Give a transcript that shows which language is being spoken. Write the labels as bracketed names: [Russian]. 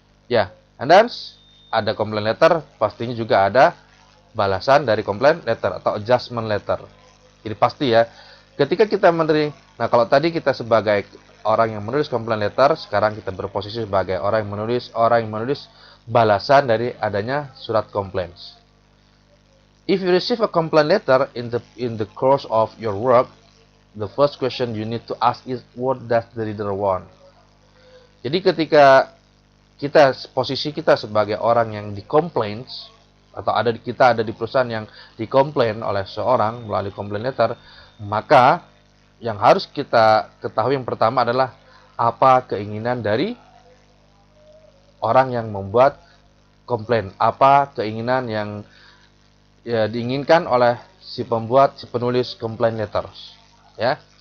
[Indonesian] Ya, [English] and then [Indonesian] ada complaint letter, pastinya juga ada balasan dari complaint letter atau adjustment letter. Jadi pasti ya, ketika kita menerima, nah kalau tadi kita sebagai orang yang menulis complaint letter, sekarang kita berposisi sebagai orang yang menulis balasan dari adanya surat complaints. [English] If you receive a complaint letter in the course of your work, the first question you need to ask is what does the reader want? [Indonesian] Jadi ketika posisi kita sebagai orang yang di-complaints atau kita ada di perusahaan yang dikomplain oleh seorang melalui complaint letter, maka yang harus kita ketahui yang pertama adalah apa keinginan dari orang yang membuat komplain, apa keinginan yang diinginkan oleh si penulis complaint letters, ya.